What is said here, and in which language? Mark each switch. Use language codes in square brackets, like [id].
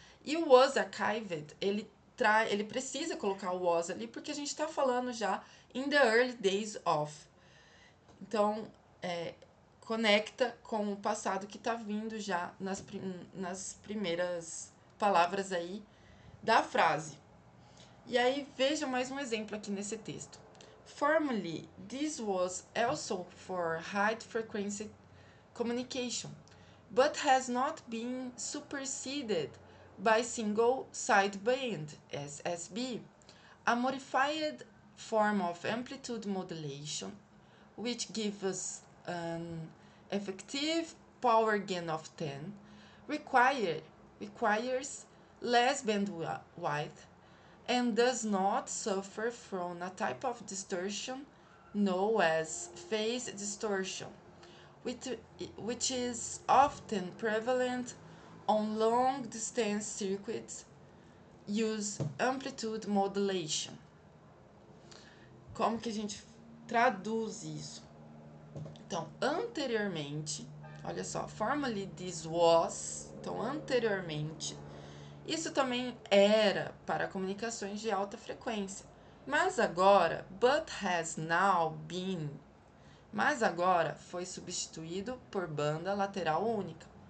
[pt] E o [en] was archived, [pt] ele precisa colocar o was ali, porque a gente está falando já [en] in the early days of. [pt] Então, conecta com o passado que está vindo já nas primeiras palavras aí da frase. E aí, veja mais um exemplo aqui nesse texto. [en] Formerly, this was also for high frequency communication, but has not been superseded by single sideband (SSB), a modified form of amplitude modulation, which gives an effective power gain of 10, requires less bandwidth, and does not suffer from a type of distortion known as phase distortion, which is often prevalent on long-distance circuits use amplitude modulation. [pt] Como que a gente traduz isso? Então, anteriormente, olha só, [en] formerly this was, [pt] então anteriormente, isso também era para comunicações de alta frequência. Mas agora, [en] but has now been, [pt] mas agora foi substituído por banda lateral única.